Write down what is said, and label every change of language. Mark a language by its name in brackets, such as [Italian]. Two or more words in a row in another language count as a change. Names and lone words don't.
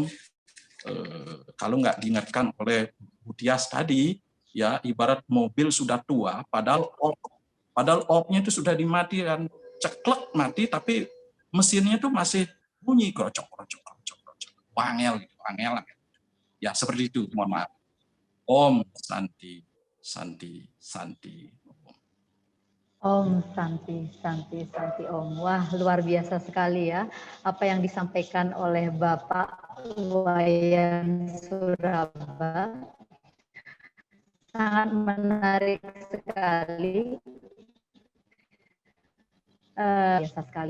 [Indonesian] Kalau nggak diingatkan oleh Bu Tias tadi, ya ibarat mobil sudah tua, padahal opnya itu sudah dimatikan, ceklek mati, tapi mesinnya itu masih bunyi krocok, wangel gitu, angel. Ya seperti itu, mohon maaf. [Sanskrit] Om Santi, Santi, Santi. Om Santi, Santi, Santi Om. [Indonesian] Wah, luar biasa sekali ya apa yang disampaikan oleh Bapak Wayan Suraba. Sangat menarik sekali. Biasa sekali.